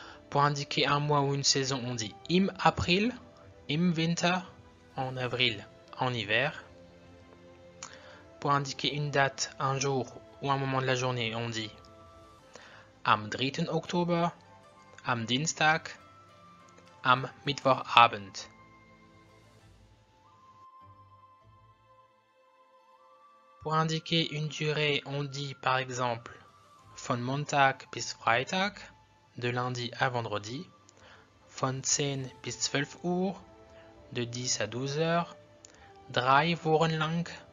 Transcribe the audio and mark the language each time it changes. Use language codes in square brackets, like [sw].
[fr] Pour indiquer un mois ou une saison, on dit [de] im April, im Winter, [fr] en avril, en hiver. Pour indiquer une date, un jour ou un moment de la journée, on dit [de] am 3. Oktober, am Dienstag, am Mittwochabend. [fr] Pour indiquer une durée, on dit par exemple [de] von Montag bis Freitag, [fr] de lundi à vendredi, [de] von 10 bis 12 Uhr, [fr] de 10 à 12 heures, [de] 3 Wochen lang,